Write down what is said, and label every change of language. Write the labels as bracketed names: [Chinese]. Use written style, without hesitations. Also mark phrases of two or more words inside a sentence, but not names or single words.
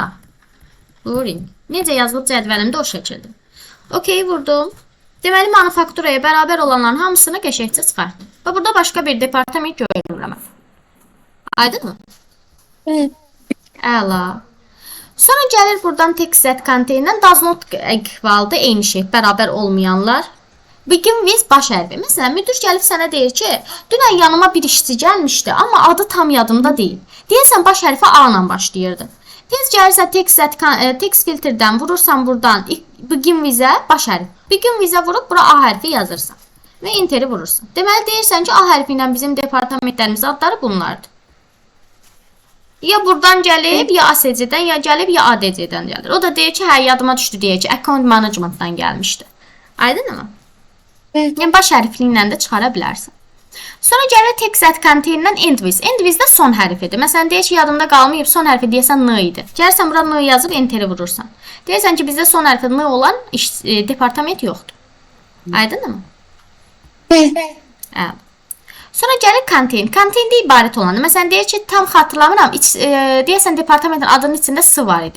[Azerbaijani] Luring. Necə yazılıb cədvəlimdə o şəkildir. Okey vurdum. Deməli manufakturaya bərabər olanların hamısını qəşəngcə çıxartdım. Və burada başqa bir departament görürəm. Aydınmı? Bəli. Əla. Sonra gəlir buradan [English] text set contain- [Azerbaijani] dən [English] does not equal- [Azerbaijani] da eyni şey, bərabər olmayanlar. [English] Begin with [Azerbaijani] baş hərfi. Məsələn, müdür gəlib sənə deyir ki, dünən yanıma bir işçi gəlmişdi, amma adı tam yadımda deyil. Deyəsən baş hərfi A ilə başlayırdı. Tez gəlirsən text filtrdən vurursan buradan [English] begin with- [Azerbaijani] ə baş hərfi. [English] Begin with- [Azerbaijani] ə vurub bura A hərfi yazırsan və enteri vurursan. Deməli deyirsən ki, A hərfi ilə bizim departamentlərimiz adları bunlardır. Ya buradan gəlib, ya ASC-dən, ya gəlib, ya ADC-dən gəlir. O da deyir ki, hə, yadıma düşdü deyir ki, [English] account management- [Azerbaijani] dan gəlmişdi. Aydınmı? Yəni, baş hərfliyi də çıxara bilərsən. Sonra gəlir [English] text set contain- [Azerbaijani] dən [English] end with. End with [Azerbaijani] də son hərfidir. Məsələn, deyir ki, yadımda qalmayıb, son hərfi deyəsən N idi. Gəlirsən, bura N yazıb enteri vurursan. Deyirsən ki, bizdə son hərfi N olan departament yoxdur. Aydınmı? Bəli. Əla. Sonra gəlir contain. Contain-də ibarət olanı. Məsələn, deyir ki, tam xatırlamıram. Deyəsən, departamentin adının içində S var idi.